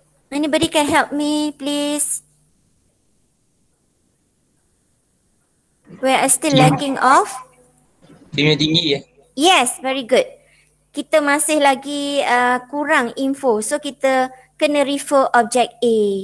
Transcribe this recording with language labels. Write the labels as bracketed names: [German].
[English] Anybody can help me please? Where I still lacking of? [Malay] Dia punya tinggi [English] Yes, very good. [Malay] Kita masih lagi kurang info. So kita kena [English] refer object A.